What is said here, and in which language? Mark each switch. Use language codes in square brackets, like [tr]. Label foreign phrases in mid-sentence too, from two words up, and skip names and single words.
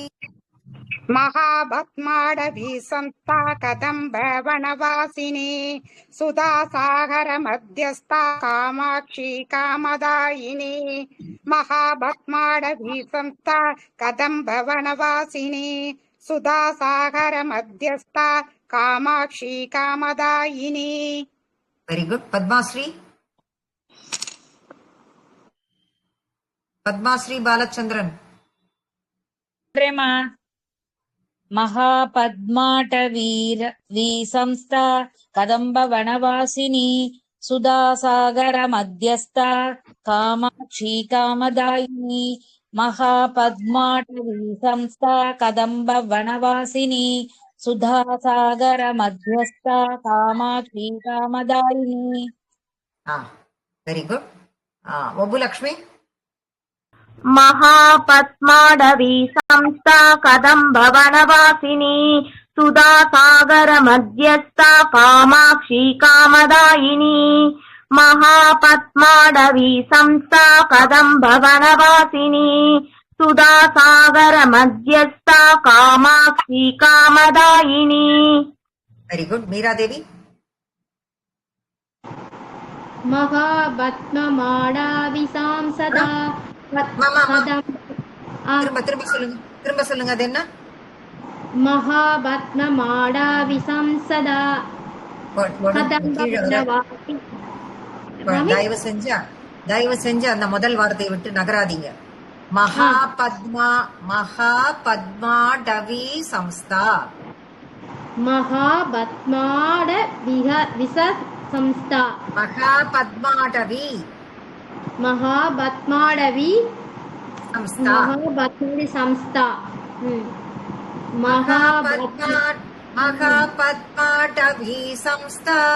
[sa] महापद्माटवी संस्था कदम्बवनवासिनी सुधासागर मध्यस्था कामाक्षी कामदायिनी महापद्माटवी संस्था कदम्बवनवासिनी सुधासागर मध्यस्था कामाक्षी कामदायिनी. [en] very good. [ta] பத்மாஸ்ரீ பாலச்சந்திரன். [sa] महापद्माटवी संस्था कदम्बवनवासिनी सुधासागर मध्यस्था कामाक्षी कामदायिनी महापद्माटवी संस्था कदम्बवनवासिनी सुधासागर मध्यस्था कामाक्षी कामदायिनी. [en] very good. [ta] ஒபுலக்ஷ்மி. [sa] महापद्माडवी संस्था कदम्बवनवासिनी सुधासागर मध्यस्था कामाक्षी कामदायिनी महापद्माडवी संस्था कदम्बवनवासिनी सुधासागर मध्यस्था कामाक्षी कामदायिनी. [en] very good. मीरा देवी. [sa] महापद्ममाडावि सांसदा [ta] திரும்ப சொல்லுங்க. அது என்ன? [sa] महापद्ममाडावि सांसदा [ta] தயவு செஞ்சு அந்த முதல் வார்த்தையை விட்டு நகராதீங்க. [sa] महापद्माटवी संस्था महापद्माडवी संस्था மகாபத்மாடவி संस्था महापद्माडवी संस्था